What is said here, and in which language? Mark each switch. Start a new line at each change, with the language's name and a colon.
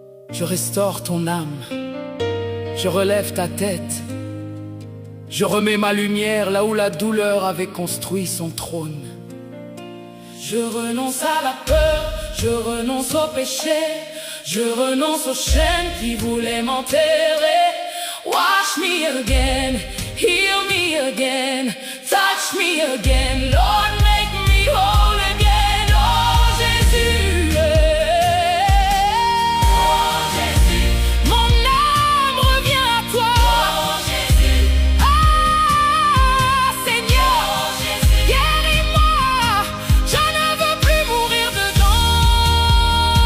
French: Je restaure ton âme, je relève ta tête. Je remets ma lumière là où la douleur avait construit son trône. Je renonce à la peur, je renonce au péché, je renonce aux chaînes qui voulaient m'enterrer.
English: Wash me again, heal me again, touch me again, Lord make me whole again.
French: Oh Jésus, mon âme revient à toi. Oh Jésus, ah Seigneur, guéris-moi, je ne veux plus mourir dedans.